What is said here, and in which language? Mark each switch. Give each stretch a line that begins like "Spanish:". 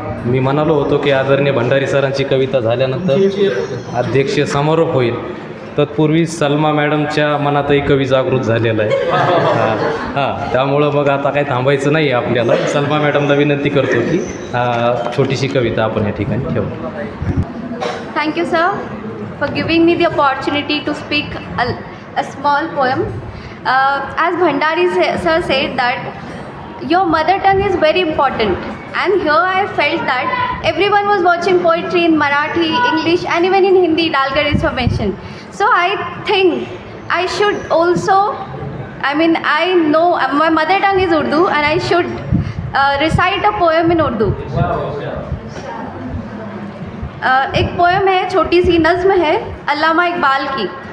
Marathi: मी म्हणालो होतो की आदरणीय भंडारी सरांची कविता झाल्यानंतर अध्यक्षीय समारोप होईल, तत्पूर्वी सलमा मॅडमच्या मनातही कवी जागृत झालेला आहे। हां, त्यामुळं मग आता काही थांबायचं नाही आहे आपल्याला। सलमा मॅडमला विनंती करतो की छोटीशी कविता आपण या ठिकाणी ठेवू।
English: Thank you, sir, for giving me the opportunity to speak a small poem. As Bhandari sir said that your mother tongue is very important, and here I felt that everyone was watching poetry in Marathi, English, and even in Hindi. Dalgaris were mentioned. So I think I should also, I know my mother tongue is Urdu, and I should recite a poem in Urdu.
Hindi: एक poem है, छोटी सी नज़्म है अल्लामा इकबाल की।